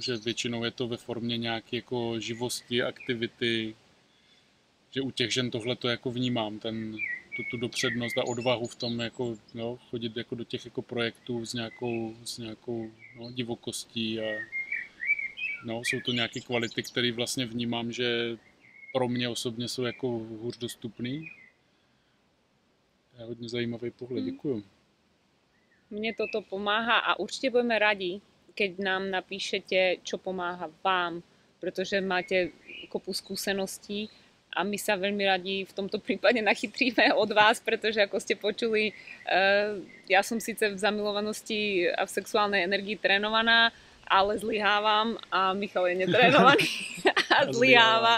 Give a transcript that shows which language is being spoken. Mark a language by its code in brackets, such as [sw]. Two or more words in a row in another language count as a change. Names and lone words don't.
[cs] Že většinou je to ve formě nějaké jako živosti, aktivity, že u těch žen tohle to jako vnímám, tu dopřednost a odvahu v tom jako, no, chodit jako do těch jako projektů s nějakou no, divokostí a no, jsou to nějaké kvality, které vlastně vnímám, že pro mě osobně jsou jako hůř dostupný. To je hodně zajímavý pohled, děkuju. [sk] Mne toto pomáha a určite budeme radi, keď nám napíšete, čo pomáha vám, pretože máte kopu skúseností a my sa veľmi radi v tomto prípade nachytríme od vás, pretože ako ste počuli, ja som síce v zamilovanosti a v sexuálnej energii trénovaná, ale zlyhávam a Michal je netrénovaný a a zlyháva.